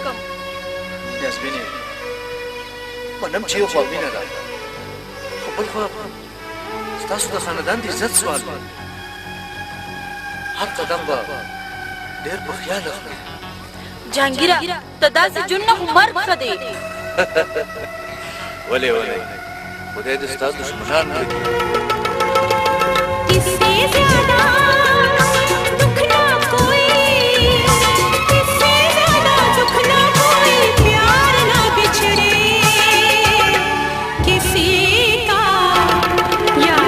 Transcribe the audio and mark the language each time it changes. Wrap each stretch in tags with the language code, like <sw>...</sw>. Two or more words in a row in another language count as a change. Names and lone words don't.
<ps>یاسمینې منم چې یو خوا مینه ده خو بل خوا ستاسو د خاندان د عزت سوال هر قدم به ډېر په خیال اخلم جهانګیره ته داسې جون نه خو مرګ ښه دی ولې خدای دې ستا دشمنان کړي</ps> <hi>इससे ज्यादा दुख ना कोई इससे ज्यादा दुख ना कोई प्यार ना बिछड़े किसी का</hi>